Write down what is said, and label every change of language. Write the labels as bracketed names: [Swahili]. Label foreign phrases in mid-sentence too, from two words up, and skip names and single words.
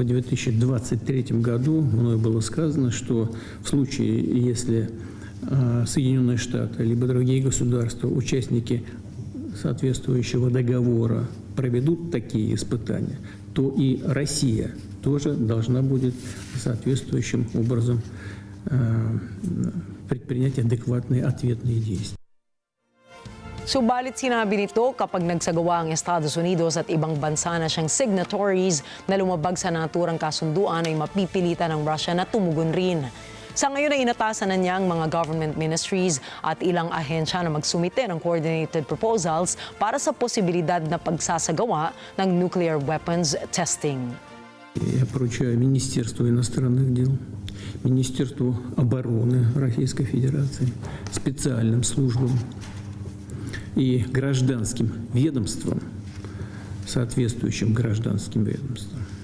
[Russian] 2023 году мною было сказано, что в случае, если Соединенные Штаты либо другие государства, участники соответствующего договора, проведут такие испытания, то и Россия тоже должна будет соответствующим образом предпринять адекватные ответные действия. [Filipino] Subalit sinabi nito kapag nagsagawa ang Estados Unidos at ibang bansa na siyang signatories na lumabag sa naturang kasunduan ay mapipilitan ng Russia na tumugon rin. Sa ngayon ay inatasan na niya ang mga [English] government ministries [Filipino] at ilang ahensya na magsumite ng [English] coordinated proposals [Filipino] para sa posibilidad na pagsasagawa ng [English] nuclear weapons testing. [Russian] Я поручаю Министерству иностранных дел, Министерству обороны Российской Федерации, специальным службам и гражданским ведомствам, соответствующим гражданским ведомствам,